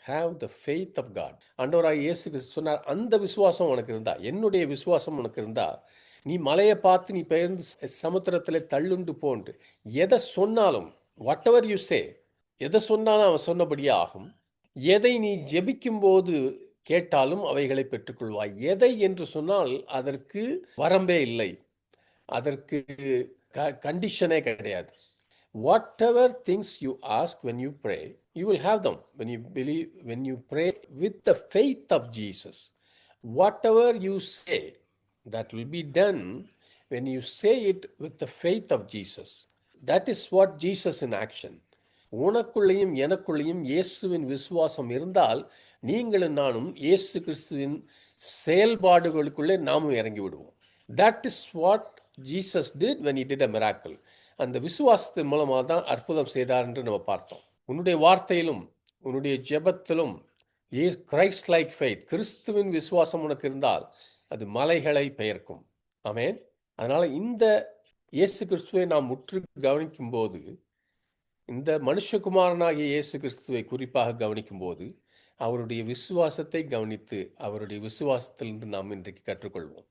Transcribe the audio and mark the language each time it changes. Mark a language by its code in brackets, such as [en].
[en] Have the faith of God. [ta] ஆண்டவராகிய இயேசு கிறிஸ்து சொன்னார், அந்த விசுவாசம் உனக்கு இருந்தா, என்னுடைய விசுவாசம் உனக்கு இருந்தா, நீ மலையை பார்த்து நீ பெயர்ந்து சமுத்திரத்தில் தள்ளுண்டு போன்று எதை சொன்னாலும், [en] whatever you say, [ta] எதை சொன்னாலும் அவன் சொன்னபடியே ஆகும். எதை நீ ஜெபிக்கும் போது கேட்டாலும் அவைகளை பெற்றுக்கொள்வாய். எதை என்று சொன்னால் அதற்கு வரம்பே இல்லை, அதற்கு கண்டிஷனே கிடையாது. [en] Whatever things you ask when you pray, you will have them when you believe, when you pray with the faith of Jesus. Whatever you say, that will be done when you say it with the faith of Jesus. That is what Jesus in action. [ta] உனக்குள்ளேயும் எனக்குள்ளேயும் இயேசுவின் விசுவாசம் இருந்தால் நீங்களும் நானும் இயேசு கிறிஸ்துவின் செயல்பாடுகளுக்குள்ளே நாமும் இறங்கி விடுவோம். [en] That is what Jesus did when he did a miracle. [ta] அந்த விசுவாசத்தின் மூலமாக தான் அற்புதம் செய்தார் என்று நம்ம பார்த்தோம். உன்னுடைய வார்த்தையிலும் உன்னுடைய ஜெபத்திலும் [en] Christ like faith, [ta] கிறிஸ்துவின் விசுவாசம் உனக்கு இருந்தால் அது மலைகளை பெயர்க்கும். ஆமென். அதனால இந்த இயேசு கிறிஸ்துவை நாம் முற்று கவனிக்கும் போது, இந்த மனுஷகுமாரனாகிய இயேசு கிறிஸ்துவை குறிப்பாக கவனிக்கும் போது அவருடைய விசுவாசத்தை கவனித்து அவருடைய விசுவாசத்திலிருந்து நாம் இன்றைக்கு கற்றுக்கொள்வோம்.